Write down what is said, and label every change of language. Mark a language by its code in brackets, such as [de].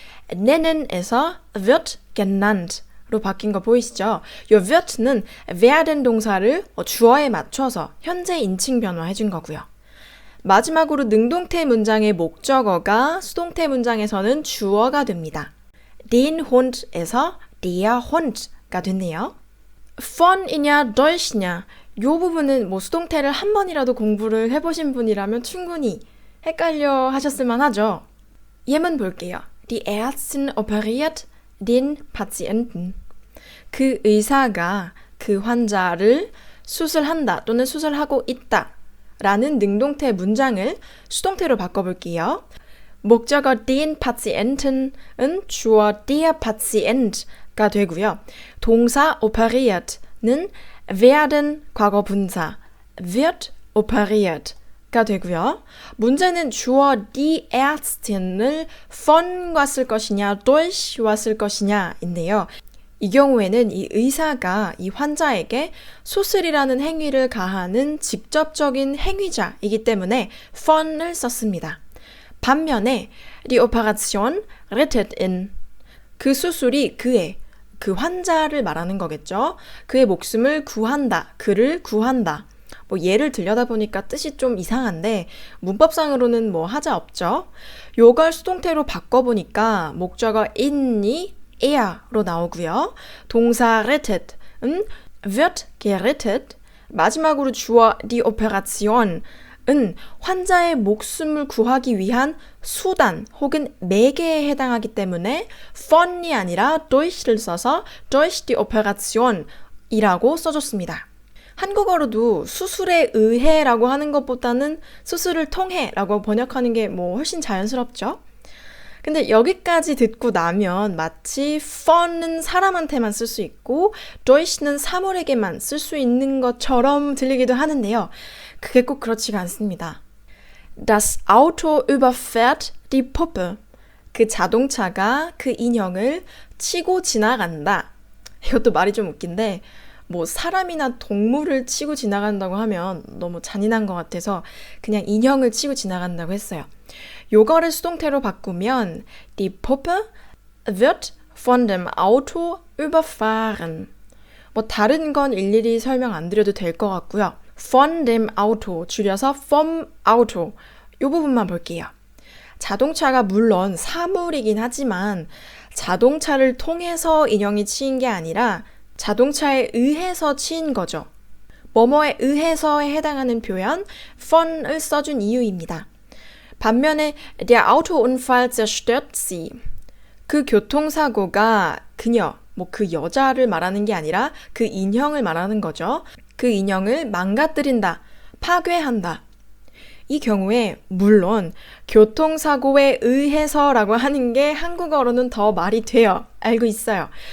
[ko] nennen에서 wird genannt로 바뀐 거 보이시죠? 이 werd는 werden 동사를 주어에 맞춰서 현재 인칭 변화해 준 거고요. 마지막으로 능동태 문장의 목적어가 수동태 문장에서는 주어가 됩니다. den Hund에서 der Hund 가 됐네요. von이냐 durch냐 이 부분은 수동태를 한 번이라도 공부를 해보신 분이라면 충분히 헷갈려 하셨을 만하죠. 예문 볼게요. [de] Die Ärztin operiert den Patienten. [ko] 그 의사가 그 환자를 수술한다 또는 수술하고 있다 라는 능동태 문장을 수동태로 바꿔볼게요. 목적어 den Patienten은 주어 der Patient가 되고요. 동사 operiert는 werden 과거 분사, wird operiert가 되고요. 문제는 주어 die Ärztin을 von과 쓸 것이냐, durch와 쓸 것이냐인데요. 이 경우에는 이 의사가 이 환자에게 수술이라는 행위를 가하는 직접적인 행위자이기 때문에 von을 썼습니다. [de] 반면에 die Operation rettet ihn. [ko] 그 수술이 그 환자를 말하는 거겠죠. 그의 목숨을 구한다. 그를 구한다. 뭐 예를 들려다 보니까 뜻이 좀 이상한데 문법상으로는 뭐 하자 없죠. 요걸 수동태로 바꿔보니까 목적어 in이 er로 나오고요. 동사 rettet은 wird gerettet. 마지막으로 주어 die Operation은 환자의 목숨을 구하기 위한 수단 혹은 매개에 해당하기 때문에 von이 아니라 durch를 써서 durch die Operation이라고 써줬습니다. 한국어로도 수술에 의해라고 하는 것보다는 수술을 통해라고 번역하는 게 뭐 훨씬 자연스럽죠? 근데 여기까지 듣고 나면 마치 von은 사람한테만 쓸 수 있고 durch는 사물에게만 쓸 수 있는 것처럼 들리기도 하는데요. 그게 꼭 그렇지가 않습니다. [de] Das Auto überfährt die Puppe. [ko] 그 자동차가 그 인형을 치고 지나간다. 이것도 말이 좀 웃긴데 뭐 사람이나 동물을 치고 지나간다고 하면 너무 잔인한 것 같아서 그냥 인형을 치고 지나간다고 했어요. 요거를 수동태로 바꾸면 [de] Die Puppe wird von dem Auto überfahren. [ko] 뭐 다른 건 일일이 설명 안 드려도 될 것 같고요. Von dem Auto 줄여서 vom Auto 요 부분만 볼게요. 자동차가 물론 사물이긴 하지만 자동차를 통해서 인형이 치인 게 아니라 자동차에 의해서 치인 거죠. 뭐뭐에 의해서에 해당하는 표현 von을 써준 이유입니다. [de] 반면에 der Autounfall zerstört sie. [ko] 그 교통사고가 그녀, 뭐 그 여자를 말하는 게 아니라 그 인형을 말하는 거죠. 그 인형을 망가뜨린다, 파괴한다. 이 경우에 물론 교통사고에 의해서라고 하는 게 한국어로는 더 말이 돼요. 알고 있어요.